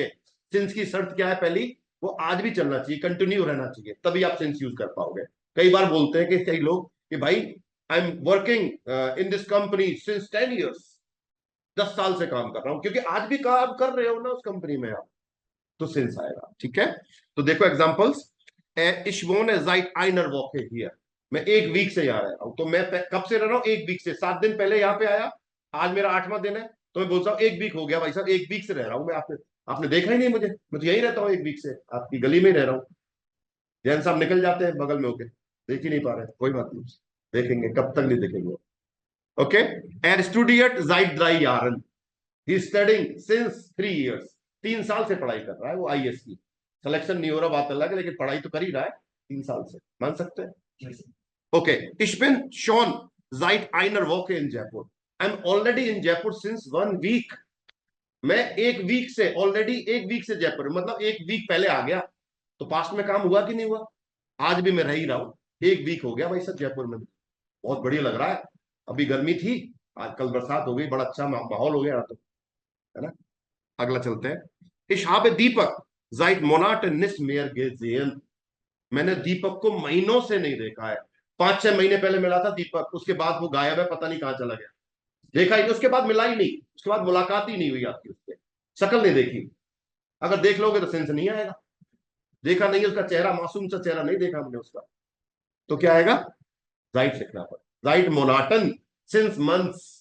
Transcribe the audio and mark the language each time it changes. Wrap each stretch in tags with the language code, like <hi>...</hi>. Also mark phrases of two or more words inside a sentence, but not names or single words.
<hi>सिंस की शर्त क्या है, पहली वो आज भी चलना चाहिए, कंटिन्यू रहना चाहिए, तभी आप सिंस यूज कर पाओगे। कई बार बोलते हैं कि कई लोग कि भाई</hi> <en>I am working in this company since 10 years,</en> <hi>10 साल से काम कर रहा हूं, क्योंकि आज भी काम कर रहे हो ना उस कंपनी में आप, तो सिंस आएगा। ठीक है, तो देखो एग्जांपल्स।</hi> <de>Ich wohne seit einer Woche hier,</de> <hi>मैं 1 वीक से यहाँ रह रहा हूं। तो मैं कब से रह रहा हूँ, 1 वीक से। 7 दिन पहले यहाँ पे आया, आज मेरा 8वां दिन है, तो मैं बोलता हूँ 1 वीक हो गया भाई साहब, 1 वीक से रह रहा हूँ मैं। आपने देखा ही नहीं मुझे, मैं तो यही रहता हूँ 1 वीक से, आपकी गली में ही रह रहा हूँ। जैन साहब निकल जाते हैं बगल में होके, देख ही नहीं पा रहे, कोई बात नहीं, देखेंगे, कब तक नहीं देखेंगे। ओके,</hi> <de>er studiert seit 3 Jahren,</de> <en>he is studying since 3 years,</en> <hi>3 साल से पढ़ाई कर रहा है वो आईएएस की। सिलेक्शन नहीं हो रहा बात अलग है, लेकिन पढ़ाई तो कर ही रहा है 3 साल से, मान सकते हैं। ओके,</hi> <de>ich bin schon seit einer Woche in Jaipur,</de> <en>I'm already in Jaipur since 1 week,</en> <hi>मैं 1 वीक से, ऑलरेडी 1 वीक से जयपुर, मतलब 1 वीक पहले आ गया। तो पास्ट में काम हुआ कि नहीं हुआ, आज भी मैं रह ही रहा हूं। 1 वीक हो गया भाई साहब जयपुर में, बहुत बढ़िया लग रहा है। अभी गर्मी थी, आज कल बरसात हो गई, बड़ा अच्छा माहौल हो गया, तो है ना। अगला चलते हैं।</hi> <de>Ich habe दीपक seit Monaten nicht mehr gesehen,</de> <hi>मैंने दीपक को महीनों से नहीं देखा है। 5-6 महीने पहले मिला था दीपक, उसके बाद वो गायब है, पता नहीं कहां चला गया। देखा ही नहीं, उसके बाद मिला ही नहीं, उसके बाद मुलाकात ही नहीं हुई आपकी उससे, शक्ल नहीं देखी। अगर देख लोगे तो सेंस नहीं आएगा, देखा नहीं उसका चेहरा, मासूम सा चेहरा नहीं देखा हमने उसका, तो क्या आएगा, राइट लिखना पड़ेगा, राइट मोनाटन</hi> <en>since months.</en>